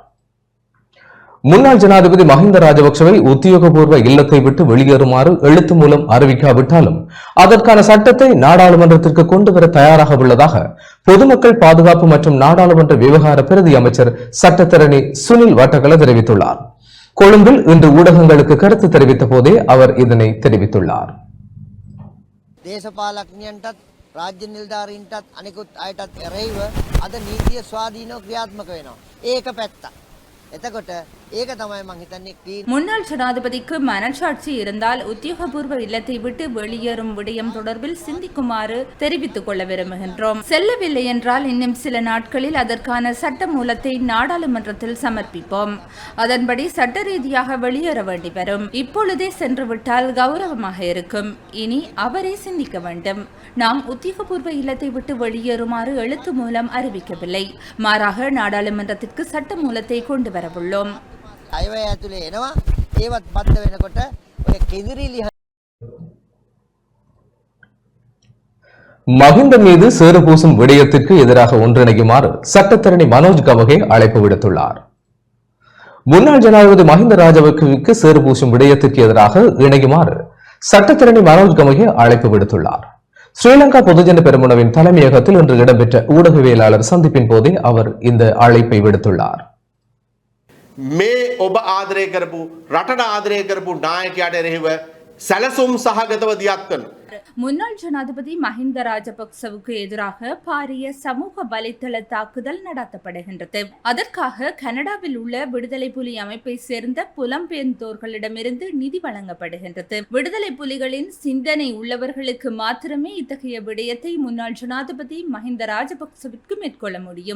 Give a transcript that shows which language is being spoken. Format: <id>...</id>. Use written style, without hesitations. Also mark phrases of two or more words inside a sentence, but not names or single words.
<ta>முன்னாள் ஜனாதிபதி மஹிந்த ராஜபக்ஷவை உத்தியோகபூர்வ இல்லத்தை விட்டு வெளியேறுமாறு எழுத்து மூலம் அறிவிக்காவிட்டாலும் அதற்கான சட்டத்தை நாடாளுமன்றத்திற்கு கொண்டுவர தயாராக உள்ளதாக பொதுமக்கள் பாதுகாப்பு மற்றும் நாடாளுமன்ற விவகார பிரதி அமைச்சர் சட்டத்தரணி சுனில் வட்டகல தெரிவித்துள்ளார். கொழும்பில் இன்று ஊடகங்களுக்கு கருத்து தெரிவித்த போதே அவர் இதனை தெரிவித்துள்ளார்.</ta> <si>දේශපාලඥයන්ටත් රාජ්‍ය නිලධාරීන්ටත් අනිකුත් අයටත් එරෙහිව අද නීතිය ස්වාධීනව ක්‍රියාත්මක වෙනවා. ඒක පැත්තක්. එතකොට ඒක තමයි මං හිතන්නේ</si> <ta>முன்னாள் ஜனாதிபதிக்கு மனச்சாட்சி இருந்தால் உத்தியோகபூர்வ இல்லத்தை விட்டு வெளியேறும் விடயம் தொடர்பில் சிந்திக்குமாறு தெரிவித்துக் கொள்ள விரும்புகின்றோம். செல்லவில்லை என்றால் இன்னும் சில நாட்களில் அதற்கான சட்ட மூலத்தை நாடாளுமன்றத்தில் சமர்ப்பிப்போம். அதன்படி சட்ட ரீதியாக வெளியேற வேண்டி வரும். இப்பொழுதே சென்றுவிட்டால் கௌரவமாக இருக்கும். இனி அவரே சிந்திக்க வேண்டும். நாம் உத்தியோகபூர்வ இல்லத்தை விட்டு வெளியேறுமாறு எழுத்து மூலம் அறிவிக்கவில்லை. மாறாக நாடாளுமன்றத்திற்கு சட்ட மூலத்தை கொண்டு வரவுள்ளோம்.</ta> <si>අයවැය ඇතුලේ එනවා ඒවත් බද්ධ වෙනකොට ඔය කෙදිරිලි</si> <ta>மஹிந்த மீது சேறு பூசும் விடயத்திற்கு எதிராக ஒன்றிணைக்குமாறு சட்டத்தரணி மனோஜ் கவகே அழைப்பு விடுத்துள்ளார். முன்னாள் ஜனாதிபதி மஹிந்த ராஜபக்சவுக்கு சேறு பூசும் விடயத்திற்கு எதிராக இணைக்குமாறு சட்டத்தரணி மனோஜ் கவகே அழைப்பு விடுத்துள்ளார். ஸ்ரீலங்கா பொதுஜன பெரமுனவின் தலைமையகத்தில் இன்று இடம்பெற்ற ஊடகவியலாளர் சந்திப்பின் போதே அவர் இந்த அழைப்பை விடுத்துள்ளார்.</ta> <si>මේ ඔබ ආදරය කරපු රටට ආදරය කරපු නායකයාට එරෙහිව සැලසුම් සහගතව දියත් කරන</si> <ta>முன்னாள் ஜனாதிபதி மஹிந்த ராஜபக்சவுக்கு எதிராக பாரிய சமூக வலைதள தாக்குதல் நடத்தப்படுகின்றது. அதற்காக கனடாவில் உள்ள விடுதலை புலி அமைப்பை சேர்ந்த புலம்பெயர்ந்தோர்களிடமிருந்து நிதி வழங்கப்படுகின்றது. விடுதலை புலிகளின் சிந்தனை உள்ளவர்களுக்கு மாத்திரமே இத்தகைய விடயத்தை முன்னாள் ஜனாதிபதி மஹிந்த ராஜபக்சவிற்கு மேற்கொள்ள முடியும்.</ta>